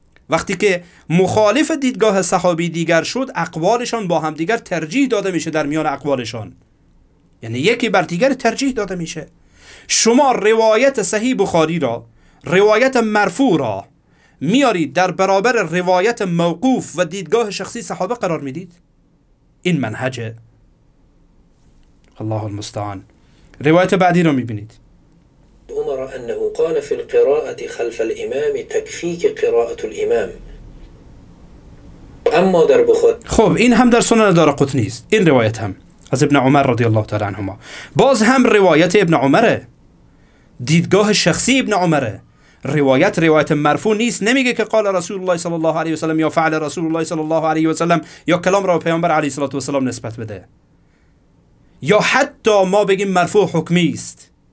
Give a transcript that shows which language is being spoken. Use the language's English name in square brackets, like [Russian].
[Persian] وقتی که مخالف دیدگاه صحابی دیگر شد، اقوالشان با هم دیگر ترجیح داده میشه در میان اقوالشان، یعنی یکی بر دیگر ترجیح داده میشه. شما روایت صحیح بخاری را، روایت مرفوع را میارید در برابر روایت موقوف و دیدگاه شخصی صحابه قرار میدید؟ این منهجه. الله المستعان. روایت بعدی رو میبینید. [Arabic] عمر أنه قال في القراءة خلف الإمام تكفيك قراءة الإمام. [Persian] اما در بخاری، خب این هم در سنن دارقطنی است، این روایت هم از ابن عمر رضی الله تعالی عنهما. باز هم روایت ابن عمره، دیدگاه شخصی ابن عمره. روایت مرفوع نیست، نمیگه که قال رسول الله صلی الله علیه و سلم یا فعل رسول الله صلی الله علیه و سلم یا کلام را به پیامبر علیه الصلاه و السلام نسبت بده، یا حتی ما بگیم مرفوع حکمی است.